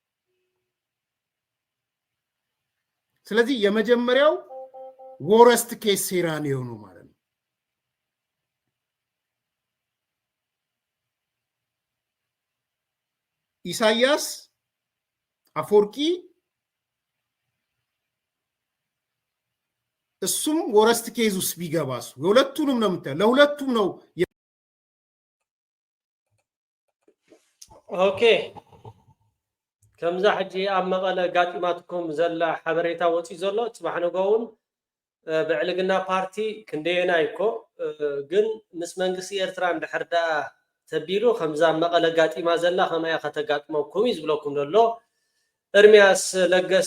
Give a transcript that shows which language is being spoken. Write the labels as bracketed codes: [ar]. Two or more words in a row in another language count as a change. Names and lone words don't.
[am] ስለዚህ የመጀመሪያው [en] worst case scenario [am] ነው ማለት ነው። ኢሳያስ አፈወርቂ እሱም [en] worst case [am] ውስጥ ቢገባሱ የሁለቱንም ነው የምታየው። ለሁለቱም ነው። [ti] ኦኬ ከምዛ ሕጂ ኣብ መቐለ ጋጢማትኩም ዘላ ሓበሬታ ወፂ ዘሎ ፅባሕ ነገውን ብዕልግና ፓርቲ ክንደየና ይኮ ግን ምስ መንግስቲ ኤርትራ እንድሕር ዳ ተቢሉ ከምዛ መቐለ ጋጢማ ዘላ ከመያ ከተጋጥመኩም እዩ ዝብለኩም ዘሎ። ኤርሚያስ ለገሰ